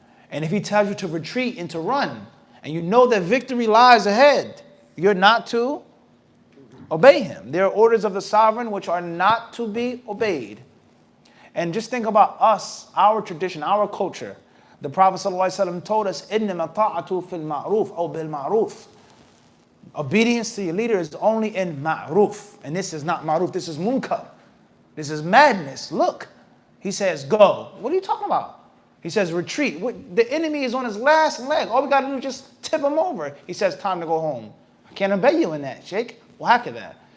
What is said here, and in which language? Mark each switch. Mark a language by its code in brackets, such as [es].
[en] And if he tells you to retreat and to run, and you know that victory lies ahead, you're not to obey him. There are orders of the sovereign which are not to be obeyed. And just think about us, our tradition, our culture. [ar] The Prophet ﷺ told us, إِنَّمَا طَاعَةُ فِي الْمَعْرُوفِ أو بِالْمَعْرُوفِ. [en] Obedience to your leader is only in ma'ruf. And this is not ma'ruf, this is munkar. This is madness. Look, he says, go. What are you talking about? He says, retreat. The enemy is on his last leg. All we got to do is just tip him over. He says, time to go home. I can't obey you in that, Sheikh. Whack at that.